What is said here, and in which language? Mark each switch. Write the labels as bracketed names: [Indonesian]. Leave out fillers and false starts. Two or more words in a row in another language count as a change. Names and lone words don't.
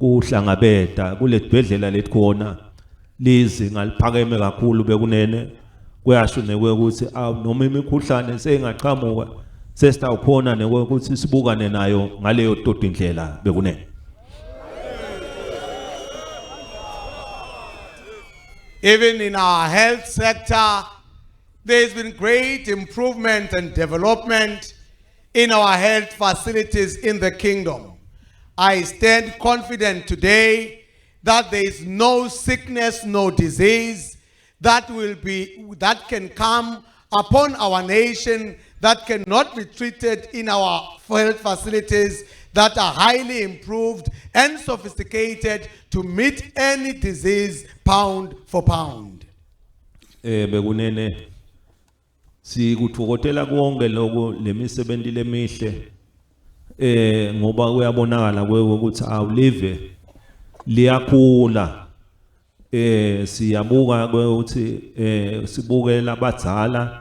[Swati] kuhlangabeta kule tibhedlela letikhona lizinga liphakeme kakhulu bekunene kuyasho ukuthi noma imikhuhlane seyingaqhamuka sesitawukhona ukuthi sibukane nayo ngaleyo tota indlela bekunene. [English] Even in our health sector, there's been great improvement and development in our health facilities in the kingdom. I stand confident today that there is no sickness, no disease that can come upon our nation that cannot be treated in our health facilities that are highly improved and sophisticated to meet any disease pound for pound. [Swati] Bekunene sikuthokotela konke lokho lemisebenzi lemihle ngoba kuyabonakala ukuthi awulive liyakhula siyabuka ukuthi sibukela abadala